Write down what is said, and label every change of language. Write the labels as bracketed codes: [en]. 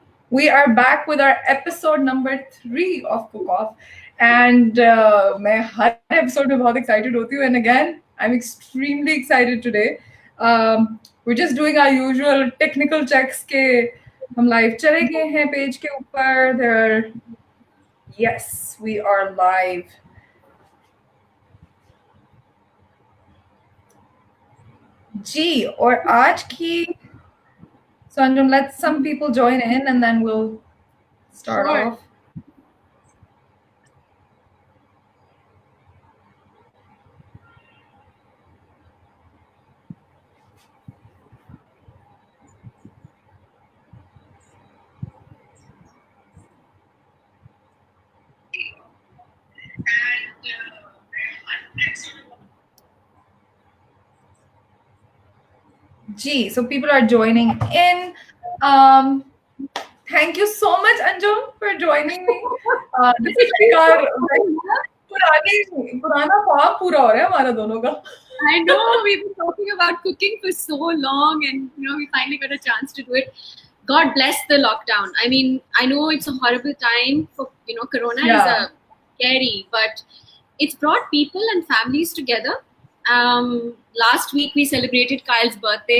[en] We are back with our episode number 3 of Cook Off. [ur] And मैं हर episode में बहुत excited होती हूँ. [en] And again, I'm extremely excited today. We're just doing our usual technical checks [ur] के हम live चले गए हैं page के ऊपर. [en] Yes, we are live. [ur] जी और आज की [en] So Anjum, let some people join in and then we'll start off. Gee, so people are joining in. Thank you so much, Anjum, for joining me. This is like our [ur] पुराना ख्वाब पूरा हो रहा है हमारा दोनों का. [en] I know we've been talking about cooking for so long, and we finally got a chance to do it. God bless the lockdown. I mean, I know it's a horrible time for Corona is scary, but it's brought people and families together. Last week we celebrated Kyle's birthday.